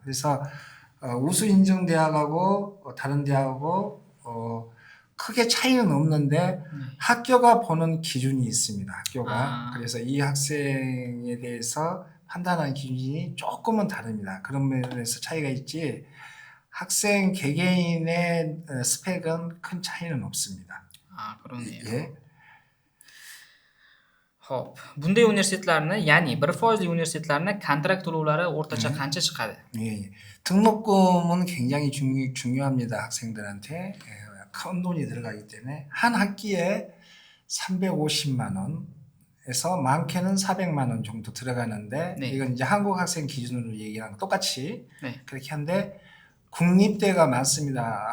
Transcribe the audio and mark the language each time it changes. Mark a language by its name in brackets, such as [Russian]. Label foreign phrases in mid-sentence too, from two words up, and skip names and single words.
[Korean] 그래서 우수 인증 대학하고 다른 대학하고 크게 차이는 없는데 학교가 보는 기준이 있습니다. 학교가. 그래서 이 학생에 대해서 판단하는 기준이 조금은 다릅니다. 그런 면에서 차이가 있지 학생 개개인의 스펙은 큰 차이는 없습니다. 그러네요. [Uzbek] Xo'p, bunday universitetlarni, ya'ni 1%lik universitetlarni kontrakt to'lovlari o'rtacha qancha chiqadi? [Korean] 등록금은 굉장히 중요합니다. 학생들한테 큰 돈이 들어가기 때문에 한 학기에 350만 원에서 많게는 400만 원 정도 들어가는데 이건 이제 한국 학생 기준으로 얘기하는 거 똑같이 그렇게 한데 국립대가 많습니다.